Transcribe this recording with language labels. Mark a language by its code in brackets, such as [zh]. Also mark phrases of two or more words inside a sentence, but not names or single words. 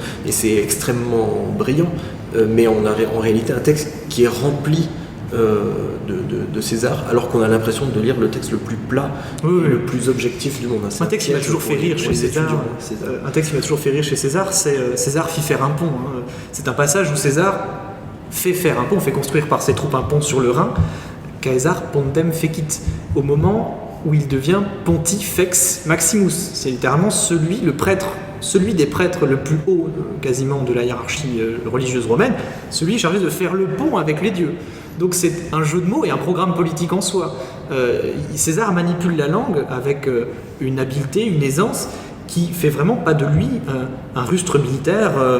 [fr] Et c'est extrêmement brillant, mais on a en réalité un texte qui est rempli de César, alors qu'on a l'impression de lire le texte le plus plat, le plus objectif du monde. Un texte qui m'a toujours fait rire chez César. Un texte qui m'a toujours fait rire chez César, c'est César fit faire un pont. C'est un passage où César fait faire un pont, fait construire par ses troupes un pont sur le Rhin. [la] Caesar pontem fecit, [fr] au moment où il devient [la] pontifex maximus. [fr] C'est littéralement celui des prêtres le plus haut quasiment de la hiérarchie religieuse romaine, celui chargé de faire le pont avec les dieux. Donc c'est un jeu de mots et un programme politique en soi. César manipule la langue avec une habileté, une aisance qui fait vraiment pas de lui un rustre militaire.